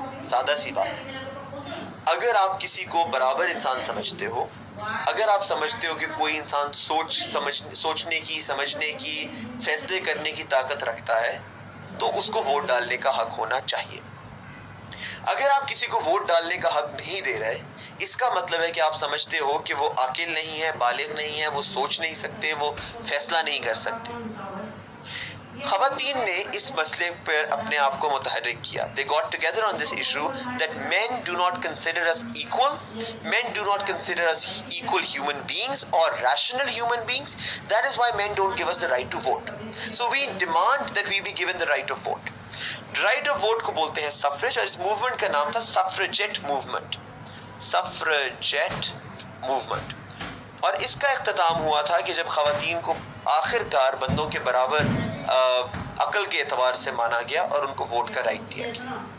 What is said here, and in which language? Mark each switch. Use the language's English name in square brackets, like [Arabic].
[Urdu] سادہ سی بات, اگر آپ کسی کو برابر انسان سمجھتے ہو, اگر آپ سمجھتے ہو کہ کوئی انسان سوچنے کی, سمجھنے کی, فیصلے کرنے کی طاقت رکھتا ہے, تو اس کو ووٹ ڈالنے کا حق ہونا چاہیے. اگر آپ کسی کو ووٹ ڈالنے کا حق نہیں دے رہے, اس کا مطلب ہے کہ آپ سمجھتے ہو کہ وہ عاقل نہیں ہے, بالغ نہیں ہے, وہ سوچ نہیں سکتے, وہ فیصلہ نہیں کر سکتے. خواتین نے اس مسئلے پر اپنے آپ کو متحرک کیا. [English] They got together on this issue that men do not consider us equal. Men do not consider us equal human beings or rational human beings. That is why men don't give us the right to vote. So we demand that we be given the right of vote. [Urdu] Right of vote کو بولتے ہیں suffrage, اور اس movement کا نام تھا سفریجیٹ movement. سفریجیٹ movement. اور اس کا اختتام ہوا تھا کہ جب خواتین کو آخر کار بندوں کے برابر عقل کے اعتبار سے مانا گیا اور ان کو ووٹ کا رائٹ دیا گیا.